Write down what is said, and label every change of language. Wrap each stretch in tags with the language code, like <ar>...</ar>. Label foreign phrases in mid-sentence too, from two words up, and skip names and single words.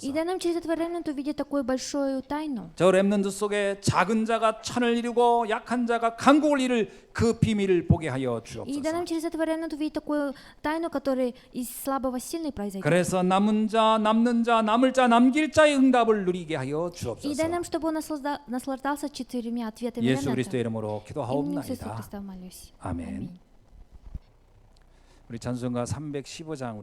<ru>И дай нам через этого Ремнанта увидеть такую большую тайну.</ru> <ko>저 렘넌트 속에 작은 자가 천을 이루고 약한 자가 강국을 이룰 그 비밀을 보게 하여</ko> <ru>И дай</ru> <ko>주옵소서.</ko> <ru>нам через этого Ремнанта увидеть такую тайну, которая из слабого сильный произойдет.</ru> <ko>그래서 남은 자, 남는 자, 남을 자, 남길 자의 응답을 누리게 하여</ko> <ru>И дай</ru> <ko>주옵소서.</ko> <ru>нам, чтобы он наслаждался 4 ответами</ru> <ko>예수</ko> <ru>Ремнанта.</ru> <ko>그리스도의 이름으로</ko> <ru>Именем Иисуса</ru> <ko>기도하옵나이다.</ko> <ru>Христа молюсь.</ru> <ko>아멘.</ko> <ru>Аминь.</ru> <ko>우리 찬송가 315장 우리</ko>